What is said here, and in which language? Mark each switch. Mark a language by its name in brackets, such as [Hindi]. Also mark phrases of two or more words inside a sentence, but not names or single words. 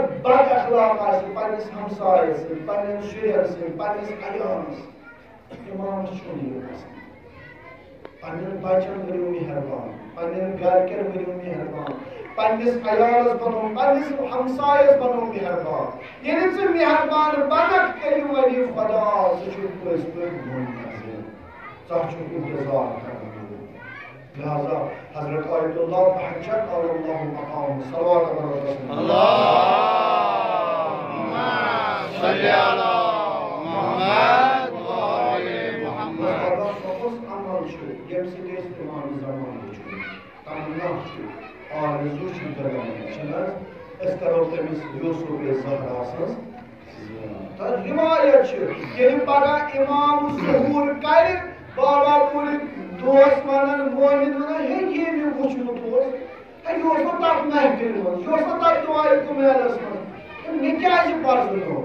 [Kashmiri] بد اخلاق آسہِ پننس ہمسایس سۭتۍ پننٮ۪ن شُرٮ۪ن سۭتۍ پننس عیالس امامس چھُنہٕ یہِ گژھان پننٮ۪ن بچن بٔرِو مہربان پننٮ۪ن گرِکٮ۪ن بٔرِو مہربان پننس عیالس بنو پننس ہمسایس بنو مہربان ییٚلہِ ژٕ مہربان بنکھ تیٚلہِ ونہِ خدا ژٕ چھُکھ پٔزۍ پٲٹھۍ منتظر ژٕ چھُکھ انتظار کران لہذا حضرت آیت اللہ بحجت اور اللہ مقام [Arabic] صلوات علی اللہم صلی علی محمد وآل محمد [Kashmiri] عمل چھُ ییٚمہِ سۭتۍ أسۍ امام زمان چھُ تمنا چھُ آرزوٗ چھِ کران چھِنہٕ حظ أسۍ کرو تٔمِس یوسف زہرا سٕنٛز روایت چھِ ییٚلہِ پگاہ امام ظہوٗر کرِ بابا پوٗرِک دوس ونان مومن ونان ہے یہ مےٚ وٕچھمُت اوس ہے یہِ اوس نہٕ تتھ محفِلہِ منٛز یہِ اوس نہٕ تتھ دُعایہِ کُمیلس منٛز مےٚ کیازِ پرزنوو